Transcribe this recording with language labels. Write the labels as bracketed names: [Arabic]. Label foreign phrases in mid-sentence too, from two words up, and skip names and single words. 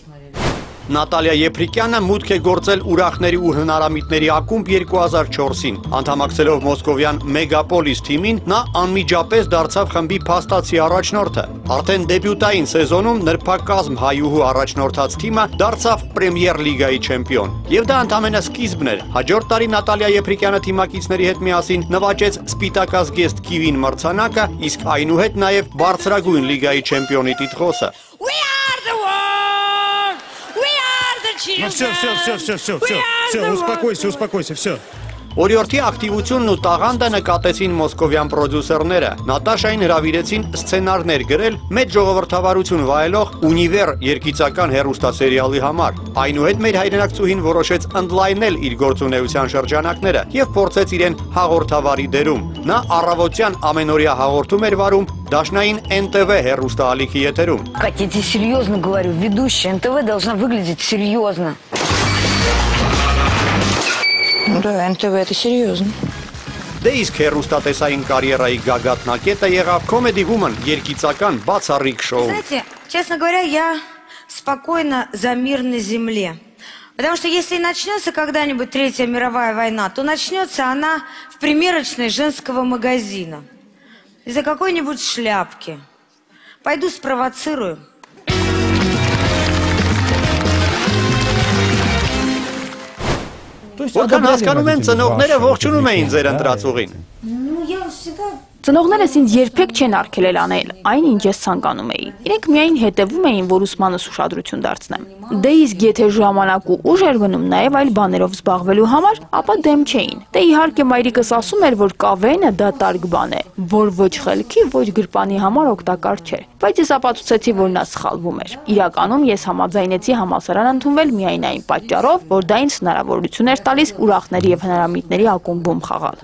[Armenian] Նատալիա Եփրիկյանը մուտք է գործել ուրախների ու հնարամիտների ակումբ 2004-ին։ Անդամակցելով մոսկովյան Մեգապոլիս թիմին, նա անմիջապես դարձավ խմբի փաստացի առաջնորդը։ Արդեն դեբյուտային սեզոնում նրբակազմ հայուհու առաջնորդած թիմը դարձավ Պրեմիեր լիգայի չեմպիոն։ Եվ դա ընդամենը սկիզբն էր։ Հաջորդ տարի Նատալիա Եփրիկյանը թիմակիցների հետ միասին նվաճեց Սպիտակազգեստ Կիվին մրցանակը, իսկ այնուհետ նաև բարձրագույն լիգայի չեմպիոնի տիտղոսը։ [Russian] Ну все, успокойся, все. [Armenian] Օրիորդի ակտիվությունն ու տաղանդը նկատեցին մոսկովյան պրոդյուսերները։ Նատաշային հրավիրեցին սցենարներ գրել մեծ ժողովրդավարություն վայելող Ունիվեր երգիծական հեռուստասերիալի համար։ Այնուհետ մեր հայրենակցուհին որոշեց ընդլայնել իր գործունեության шրջանակները եւ փորձեց իրեն հաղորդավարի դերում։ Նա առավոտյան ամենօրյա հաղորդում էր վարում դաշնային ՆՏՎ հեռուստաալիքի եթերում։ [Russian] Катя, я тебе серьезно говорю, ведущая НТВ должна выглядеть серьезно. Да, НТВ это серьезно. [Armenian] Դե իսկ հեռուստատեսային կարիերայի գագաթնակետը եղավ Comedy Woman երգիծական բացառիկ շոու։ [Russian] Знаете, честно говоря, я спокойно за мир на земле. Потому что если начнется когда-нибудь Третья мировая война, то начнется она в примерочной женского магазина. Из-за какой-нибудь шляпки. Пойду спровоцирую. [Armenian] Որքան հասկանում եմ, ծնողները ողջունում էին ձեր ընտրածուղին։ [Russian] Ну, я всегда... [Armenian] Ծնողներս ինձ երբեք չեն արգելել անել այն, ինչ ես ցանկանում էի։ Իրենք միայն հետևում էին, որ ուսմանս ուշադրություն դարձնեմ։ Դե իսկ եթե ժամանակ ու ուժ էր գնում նաև այլ բաներով զբաղվելու համար, ապա դեմ չէին։ Դե իհարկե մայրիկս ասում էր, որ կավենը դա տարգ բան է, որ ոչ խելքի, ոչ գրպանի համար օգտակար չէ։ Բայց ես ապացուցեցի, որ նա սխալվում էր։ Իրականում ես համաձայնեցի համալսարան ընդունվել միայն այն պատճառով, որ դա ինձ հնարավորություն էր տալիս ուրախների եւ հնարամիտների ակումբում խաղալ։